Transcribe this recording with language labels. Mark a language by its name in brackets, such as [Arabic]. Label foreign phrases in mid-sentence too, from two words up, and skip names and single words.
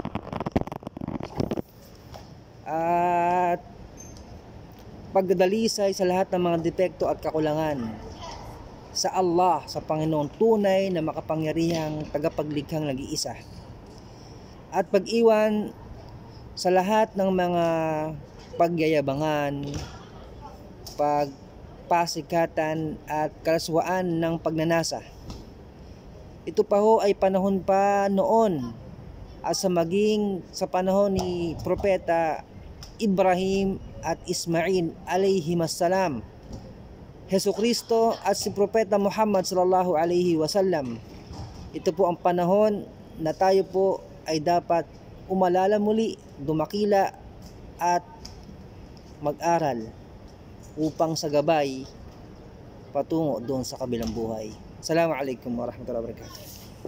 [Filipino] at pagdalisay sa lahat ng mga depekto at kakulangan sa Allah, sa Panginoon tunay na makapangyarihang tagapaglikhang nag-iisa, at pag-iwan sa lahat ng mga pagyayabangan, pagpasikatan at kalaswaan ng pagnanasa. Ito pa ho ay panahon pa noon at sa panahon ni Propeta Ibrahim at Ismail alayhimassalam, Hesukristo at si Propeta Muhammad [Arabic] صلى الله عليه وسلم. [Filipino] Ito po ang panahon na tayo po ay dapat umalala muli, dumakila at mag-aral upang sa gabay patungo doon sa kabilang buhay. [Arabic] السلام عليكم ورحمة الله وبركاته.